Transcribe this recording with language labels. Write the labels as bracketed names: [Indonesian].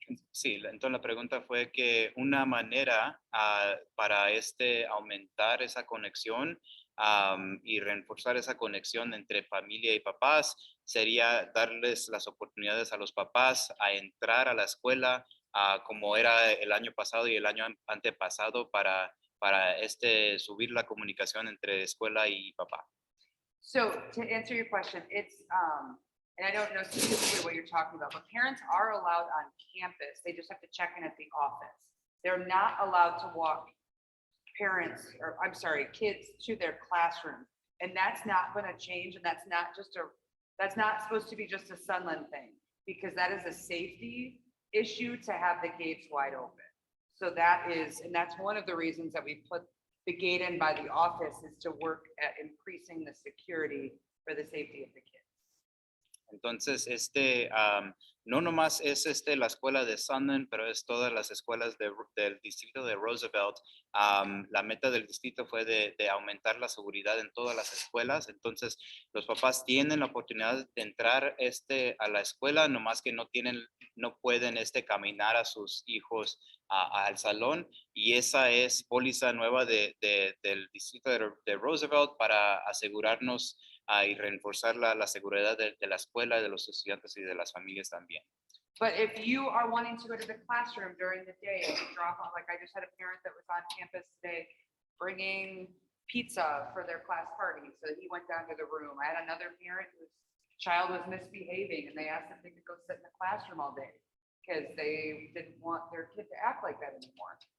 [Spanish] Sí, entonces la pregunta fue que una manera para aumentar esa conexión y reforzar esa conexión entre familia y papás sería darles las oportunidades a los papás a entrar a la escuela como era el año pasado y el año antepasado para subir la comunicación entre escuela y papá. [English] So to answer your question, it's, and I don't know specifically what you're talking about, but parents are allowed on campus. They just have to check in at the office. They're not allowed to walk kids to their classroom. And that's not gonna change, and that's not supposed to be just a Sunland thing, because that is a safety issue to have the gates wide open. So that's one of the reasons that we put the gate in by the office, is to work at increasing the security for the safety of the kids. [Spanish] Entonces, no nomás es la escuela de Sunland, pero es todas las escuelas del distrito de Roosevelt. La meta del distrito fue de aumentar la seguridad en todas las escuelas. Entonces, los papás tienen la oportunidad de entrar a la escuela, nomás que no pueden caminar a sus hijos al salón. Y esa es póliza nueva del distrito de Roosevelt para asegurarnos y reforzar la seguridad de la escuela, de los estudiantes y de las familias también. [English] But if you are wanting to go to the classroom during the day and drop off, like I just had a parent that was on campus today bringing pizza for their class party, so he went down to the room. I had another parent whose child was misbehaving, and they asked if they could go sit in the classroom all day because they didn't want their kid to act like that anymore.